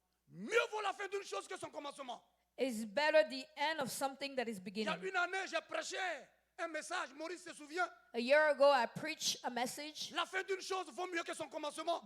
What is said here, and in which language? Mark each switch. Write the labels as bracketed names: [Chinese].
[French] Mieux vaut la fin d'une chose que son commencement. [English] Is better the end of something that is [French] Il y [English] beginning. [French] a une année, j'ai prêché un message. Maurice se souvient. [English] A year ago, I preached a message. [French] La fin d'une chose vaut mieux que son commencement.